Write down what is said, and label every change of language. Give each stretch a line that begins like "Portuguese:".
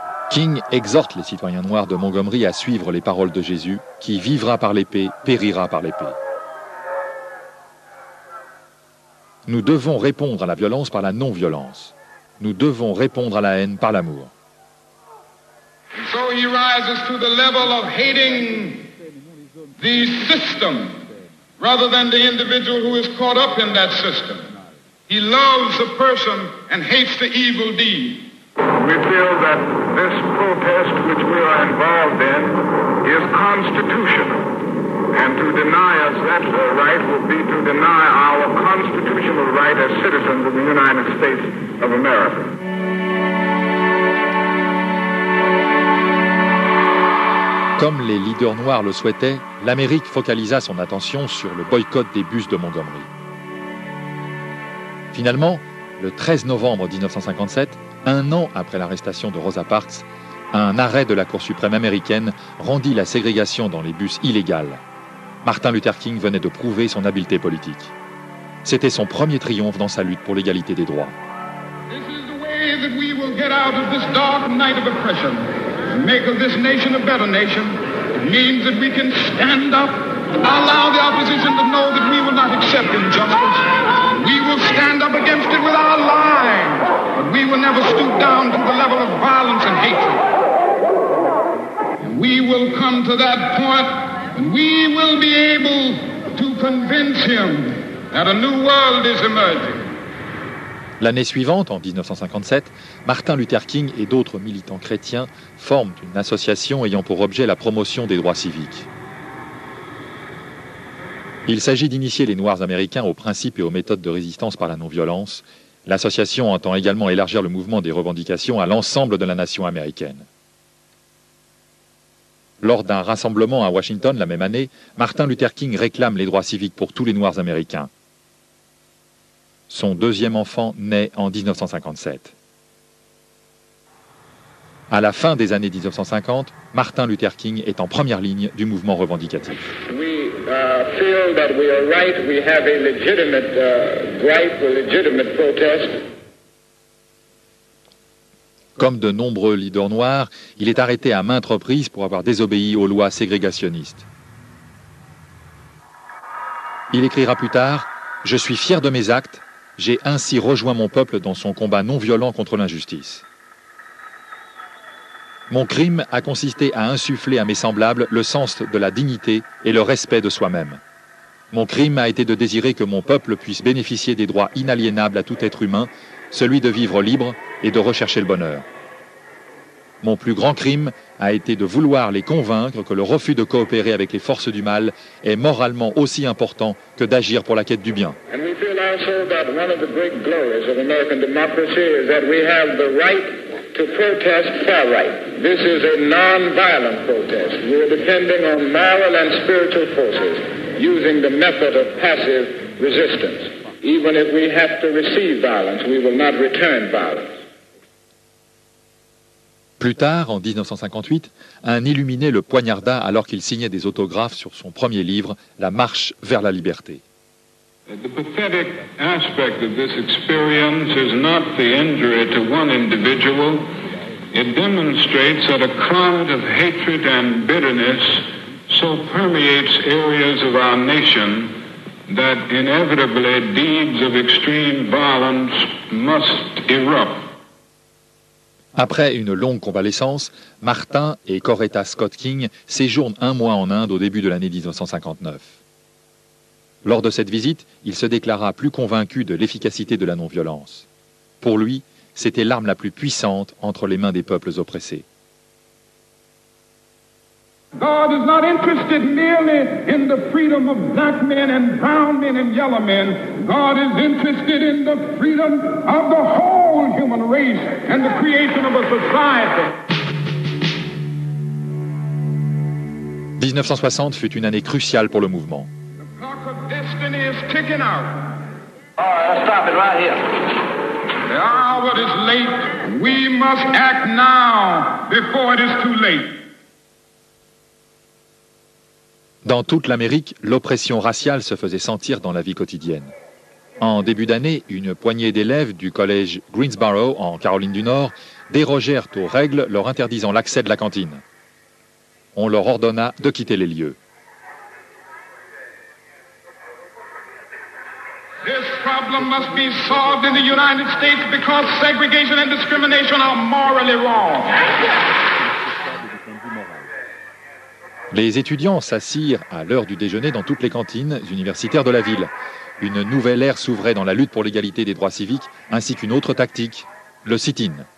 French: King exhorte les citoyens noirs de Montgomery à suivre les paroles de Jésus, qui vivra par l'épée, périra par l'épée. Nous devons répondre à la violence par la non-violence. Nous devons répondre à la haine par l'amour.
English: So he rises to the level of hating the system rather than the individual who is caught up in that system. He loves the person and hates the evil deed. We feel that this protest which we are involved in is constitutional. And to deny us that right would be to deny our constitutional right as citizens of the United States of America.
French: Comme les leaders noirs le souhaitaient, l'Amérique focalisa son attention sur le boycott des bus de Montgomery. Finalement, le 13 novembre 1957, un an après l'arrestation de Rosa Parks, un arrêt de la Cour suprême américaine rendit la ségrégation dans les bus illégale. Martin Luther King venait de prouver son habileté politique. C'était son premier triomphe dans sa lutte pour l'égalité des droits.
English: This is the way that we will get out of this dark night of oppression and make of this nation a better nation. It means that we can stand up, allow the opposition to know that we will not accept injustice. We will stand up against it with our lives, but we will never stoop down to the level of violence and hatred. And we will come to that point and we will be able to convince him that a new world is emerging.
French: L'année suivante, en 1957, Martin Luther King et d'autres militants chrétiens forment une association ayant pour objet la promotion des droits civiques. Il s'agit d'initier les Noirs américains aux principes et aux méthodes de résistance par la non-violence. L'association entend également élargir le mouvement des revendications à l'ensemble de la nation américaine. Lors d'un rassemblement à Washington la même année, Martin Luther King réclame les droits civiques pour tous les Noirs américains. Son deuxième enfant naît en 1957. À la fin des années 1950, Martin Luther King est en première ligne du mouvement revendicatif.
English: We feel that we are right. We have a legitimate gripe, a legitimate protest.
French: Comme de nombreux leaders noirs, il est arrêté à maintes reprises pour avoir désobéi aux lois ségrégationnistes. Il écrira plus tard « Je suis fier de mes actes, j'ai ainsi rejoint mon peuple dans son combat non violent contre l'injustice. Mon crime a consisté à insuffler à mes semblables le sens de la dignité et le respect de soi-même. Mon crime a été de désirer que mon peuple puisse bénéficier des droits inaliénables à tout être humain, celui de vivre libre et de rechercher le bonheur. Mon plus grand crime a été de vouloir les convaincre que le refus de coopérer avec les forces du mal est moralement aussi important que d'agir pour la quête du bien.
English: And we feel also that one of the great glories of American democracy is that we have the right to protest far right. This is a non-violent protest. We are depending on moral and spiritual forces, using the method of passive resistance. Even if we have to receive violence, we will not return violence.
French: Plus tard, en 1958, un illuminé le poignarda alors qu'il signait des autographes sur son premier livre, La marche vers la liberté.
English: The pathetic aspect of this experience is not the injury to one individual. It demonstrates that a cloud of hatred and bitterness so permeates areas of our nation that inevitably deeds of extreme violence must erupt.
French: Après une longue convalescence, Martin et Coretta Scott King séjournent un mois en Inde au début de l'année 1959. Lors de cette visite, il se déclara plus convaincu de l'efficacité de la non-violence. Pour lui, c'était l'arme la plus puissante entre les mains des peuples oppressés.
English: God is not interested merely in the freedom of black men and brown men and yellow men. God is interested in the freedom of the whole human race and the creation of a society.
French: 1960 fut une année cruciale pour le mouvement.
English: The clock of destiny is ticking out. All right, let's stop it right here. The hour is late. We must act now before it is too late.
French: Dans toute l'Amérique, l'oppression raciale se faisait sentir dans la vie quotidienne. En début d'année, une poignée d'élèves du collège Greensboro, en Caroline du Nord, dérogèrent aux règles leur interdisant l'accès de la cantine. On leur ordonna de quitter les lieux.
English: This problem must be solved in the United States because segregation and discrimination are morally wrong.
French: Les étudiants s'assirent à l'heure du déjeuner dans toutes les cantines universitaires de la ville. Une nouvelle ère s'ouvrait dans la lutte pour l'égalité des droits civiques, ainsi qu'une autre tactique, le sit-in.